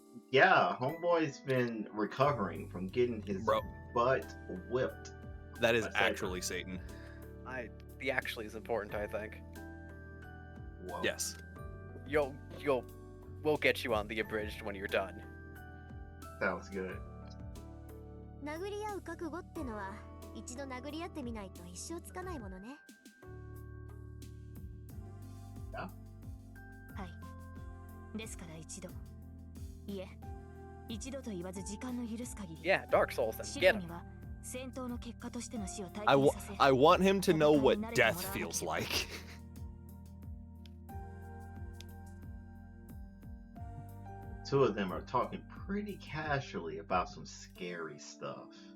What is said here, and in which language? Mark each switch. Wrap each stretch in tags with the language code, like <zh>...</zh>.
<en>Yeah, Homeboy's been recovering from getting his butt whipped. That is actually Satan. The actually is important, I think. Whoa. Yes. We'll get you on the abridged when you're done. Sounds good.</en> <ja>殴り合う覚悟ってのは一度殴り合ってみないと一生つかないものね。はい。ですから一度。いえ、一度と言わず時間の許す限り。</ja> <en>Yeah, Dark Souls then. Get him.</en> <ja>戦闘の結果としての死を体験させ。</ja> <en>I want him to know what death feels like. Two of them are talking pretty casually about some scary stuff.</en>